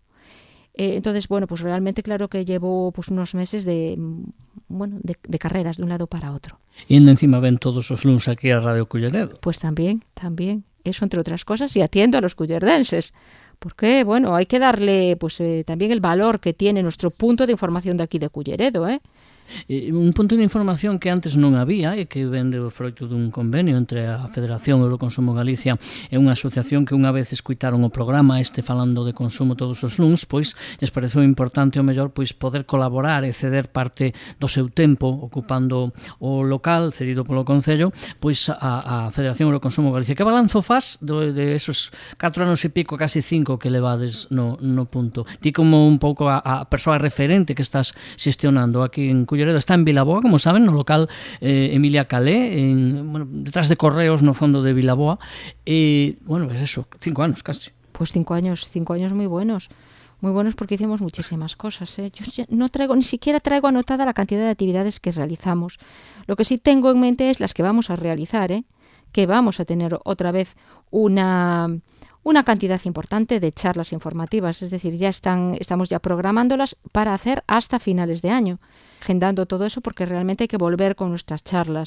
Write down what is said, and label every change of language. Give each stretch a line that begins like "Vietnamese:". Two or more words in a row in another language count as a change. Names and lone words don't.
Spanish: Entonces, bueno, pues realmente claro que llevo pues unos meses de carreras de un lado para otro.
Galician: E encima ven todos os luns aquí a Radio Culleredo.
Spanish: Pues también, eso entre otras cosas, y atiendo a los cullerdenses, porque, bueno, hay que darle pues también el valor que tiene nuestro punto de información de aquí de Culleredo,
Galician: Un punto de información que antes non había e que vende o froito dun convenio entre a Federación Euroconsumo Galicia e unha asociación que unha vez escuitaron o programa falando de consumo todos os luns, pois lles pareceu importante o mellor pois poder colaborar e ceder parte do seu tempo ocupando o local cedido polo Concello pois a Federación Euroconsumo Galicia. Que balanzo faz
Spanish: de esos
Galician: 4 anos e pico, casi 5 que levades no punto? Ti como un pouco a persoa referente que estás xestionando aquí en Culleredo, está en Vilaboa, como saben, no local Emilia Calé, detrás de Correos, no fondo de Vilaboa. Bueno,
Spanish: es eso,
Galician: 5 anos casi.
Spanish: Pues 5 años muy buenos porque hicimos muchísimas cosas. Yo ni siquiera traigo anotada la cantidad de actividades que realizamos. Lo que sí tengo en mente es las que vamos a realizar, que vamos a tener otra vez una cantidad importante de charlas informativas, es decir, estamos ya programándolas para hacer hasta finales de año, agendando todo eso porque realmente hay que volver con nuestras charlas.